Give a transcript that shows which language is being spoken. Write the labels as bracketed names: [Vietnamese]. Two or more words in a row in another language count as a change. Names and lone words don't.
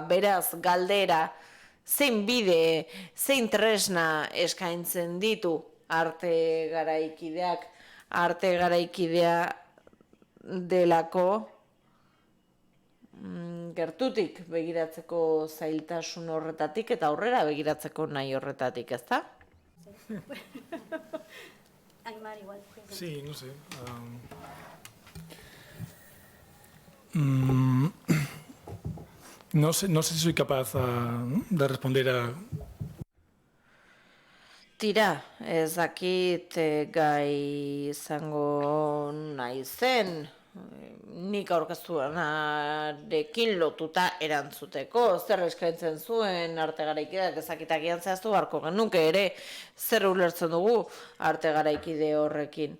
[Basque] Beraz, galdera, zein bide, zein tresna eskaintzen ditu arte garaikidea delako gertutik begiratzeko zailtasun horretatik eta aurrera begiratzeko nahi horretatik, ezta? Aimar, igual. [Spanish] Sí, no sé. No sé si soy capaz de responder a... [Basque] Tira, ez dakit gai izango naizen, nik aurkeztuanarekin lotuta erantzuteko, zer eskaintzen zuen arte garaikideak ezakitakian zehaztu beharko genuke ere, zer ulertzen dugu arte garaikide horrekin.